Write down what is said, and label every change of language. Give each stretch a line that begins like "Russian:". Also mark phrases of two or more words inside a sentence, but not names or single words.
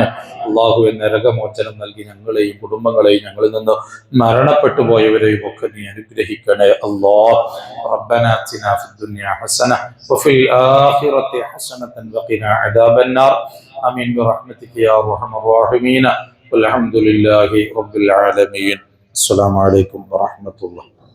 Malayalam: അല്ലാഹുവേ, നരകമോചനം നൽകി ഞങ്ങളെയും കുടുംബങ്ങളെയും ഞങ്ങളിൽ നിന്ന് മരണപ്പെട്ടു പോയവരെയും ഒക്കെ നീ അനുഗ്രഹിക്കണേ അല്ലാഹ്.
Arabic: ربنا آتنا في الدنيا حسنة وفي الآخرة حسنة وقنا عذاب النار. آمين برحمتك يا أرحم الراحمين. والحمد لله رب العالمين. السلام عليكم ورحمة الله.